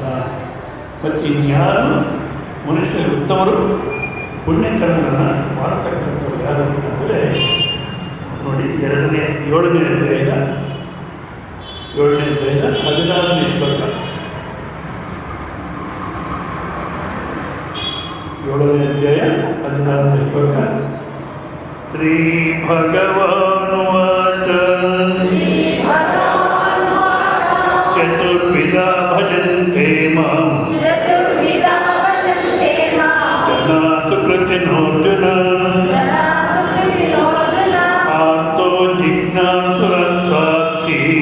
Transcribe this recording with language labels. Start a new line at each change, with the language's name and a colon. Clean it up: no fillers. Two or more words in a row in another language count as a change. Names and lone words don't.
Kannada: ಮತ್ತು ಇನ್ಯಾರು ಮನುಷ್ಯರು ಉತ್ತಮರು ಪುಣ್ಯಕರ್ಮಗಳನ್ನು ಮಾಡತಕ್ಕಂಥವ್ರು ಯಾರು ಅಂತಂದರೆ ನೋಡಿ, 7ನೇ ಅಧ್ಯಾಯದ 16ನೇ ಶ್ಲೋಕ. 7ನೇ ಅಧ್ಯಾಯ 16ನೇ ಶ್ಲೋಕ.
Sanskrit: ಶ್ರೀ ಭಗವಾನುವಾಚ ಚತುರ್ವಿಧ ಭಜಂತೆ ಮಾಂ ಜನಾ ಸುಕೃತಿನೋರ್ಜುನ ಆರ್ತೋ ಜಿಜ್ಞಾಸುರತ್ವಾರ್ಥಿ